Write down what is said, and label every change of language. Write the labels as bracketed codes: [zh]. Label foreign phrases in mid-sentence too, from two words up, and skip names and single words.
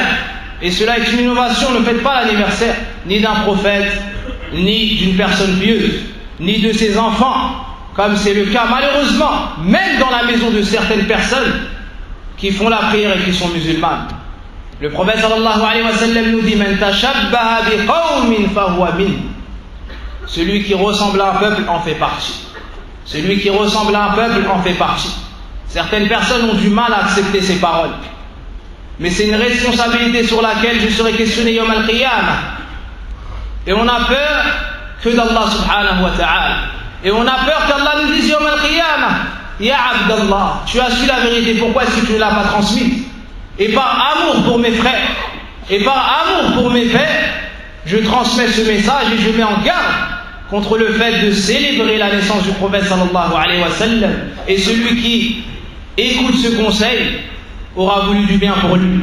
[fr] Et cela est une innovation. Ne faites pas l'anniversaire ni d'un prophète, ni d'une personne pieuse, ni de ses enfants, comme c'est le cas malheureusement même dans la maison de certaines personnes qui font la prière et qui sont musulmanes. Le prophète [ar] صلى الله عليه وسلم [fr] nous dit: [ar] من تشبه بقوم فهو من. [fr] Celui qui ressemble à un peuple en fait partie. Celui qui ressemble à un peuple en fait partie. Certaines personnes ont du mal à accepter ces paroles. Mais c'est une responsabilité sur laquelle je serai questionné [ar] يوم القيامة. [fr] Et on a peur que d'Allah [ar] سبحانه وتعالى. [fr] Et on a peur qu'Allah nous dise [ar] يوم القيامة: يا عبد الله, [fr] tu as su la vérité, pourquoi est-ce que tu ne l'as pas transmise? Et par amour pour mes frères, et par amour pour mes pères, je transmets ce message et je mets en garde contre le fait de célébrer la naissance du prophète [ar] صلى الله عليه وسلم. [fr] Et celui qui écoute ce conseil aura voulu du bien pour lui.